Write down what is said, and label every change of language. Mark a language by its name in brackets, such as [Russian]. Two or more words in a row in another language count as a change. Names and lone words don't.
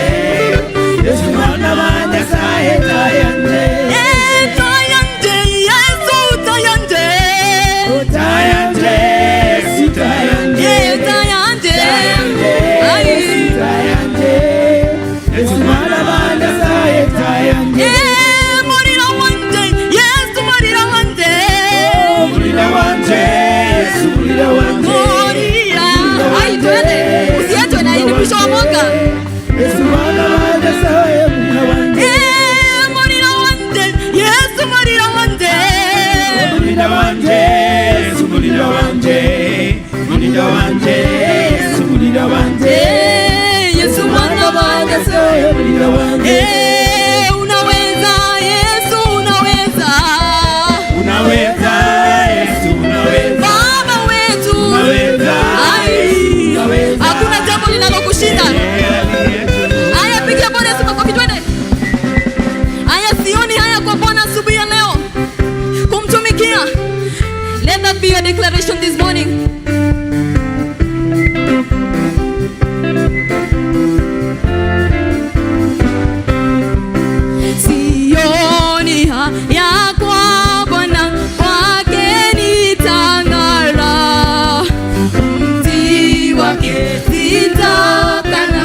[Luyia] Yesu mwana wa Nyasaye tayanje. Tayanje, Yesu tayanje. Tayanje, Yesu tayanje. Tayanje. Yesu tayanje. Yesu mwana wa Nyasaye tayanje. Murira wanje, Yesu murira wanje. Murira wanje, Yesu murira wanje. Murira. [Swahili] Ai twende. Usiachwe na hili mwisho wa mwaka. [Luyia] Yesu mwana wa Nyasaye murira wanje. Murira wanje, Yesu murira wanje. Murira wanje, Yesu murira wanje. Murira wanje, Yesu murira wanje. Yesu mwana wa Nyasaye murira wanje. [Swahili] Unaweza Yesu, unaweza. Unaweza Yesu, unaweza. Baba wetu. Unaweza. Unaweza. Hakuna jambo linalokushinda. Haya pigia Bwana Yesu makofi twende. Haya sioni haya kwa Bwana asubuhi ya leo. Kumtumikia. [English] Let that be your declaration this morning. [Swahili] Sioni haya kwa Bwana, kwake nitang'ara. Mti wake sitakana,